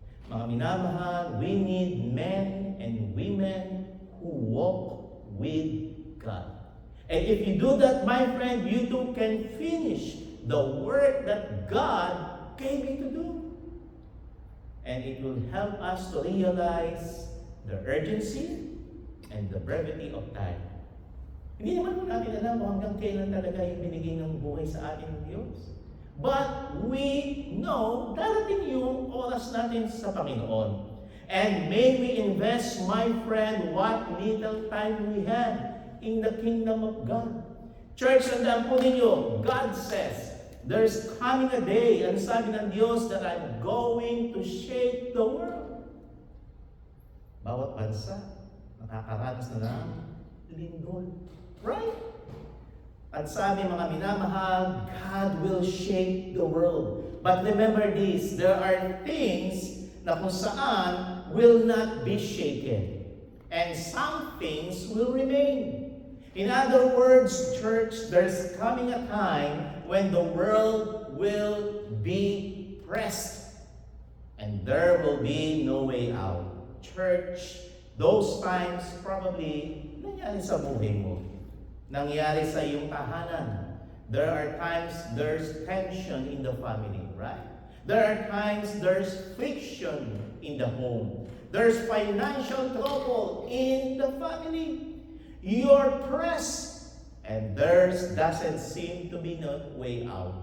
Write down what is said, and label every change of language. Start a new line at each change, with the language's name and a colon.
Filipino: Mga minamahal,
English: we need men and women who walk with God. And if you do that, my friend, you too can finish the work that God gave you to do. And it will help us to realize the urgency and the brevity of time.
Filipino: Hindi naman po natin alam kung hanggang kailan talaga yung binigay ng buhay sa atin ng Diyos.
English: But we know
Filipino: darating yung oras natin sa Panginoon.
English: And may we invest, my friend, what little time we have in the kingdom of God. Church,
Filipino: tandaan po ninyo,
English: God says, there's coming a day,
Filipino: ang sabi ng Diyos,
English: that I'm going to shake the world.
Filipino: Bawat bansa, nakakaranas na ng lindol. Right? At sabi, mga minamahal,
English: God will shake the world. But remember this, there are things
Filipino: na kung saan
English: will not be shaken. And some things will remain. In other words, church, there's coming a time when the world will be pressed. And there will be no way out. Church, those times probably
Filipino: nangyari sa buhay mo. Nangyari sa iyong tahanan.
English: There are times there's tension in the family, right? There are times there's friction in the home. There's financial trouble in the family. You're pressed, and there's doesn't seem to be no way out.